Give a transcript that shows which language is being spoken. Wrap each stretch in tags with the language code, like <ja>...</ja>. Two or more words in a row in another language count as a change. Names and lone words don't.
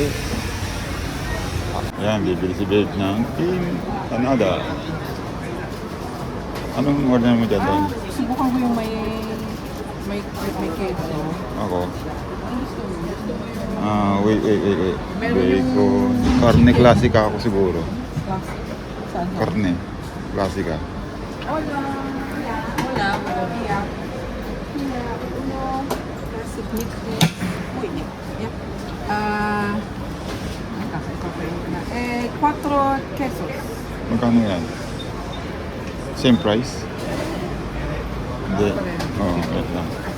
<tl>Ayan, bibili si Babe ng empanada. Anong order mo dyan doon? Subukan ko yung may queso. Ako. Ano gusto mo? Gusto mo yung Wait. Meron Bacon. Karne klasika ako siguro. saan? Karne. Klasika.</tl> <es>Hola. Hola, buenos días. Uno,</es> <en>classic meat fish.</en> <es>Uy, yeah. Cuatro quesos.</es> <tl>Magkano yan?</tl> <en>Same price?</en> <tl>Hindi. Oo, wait lang.</tl>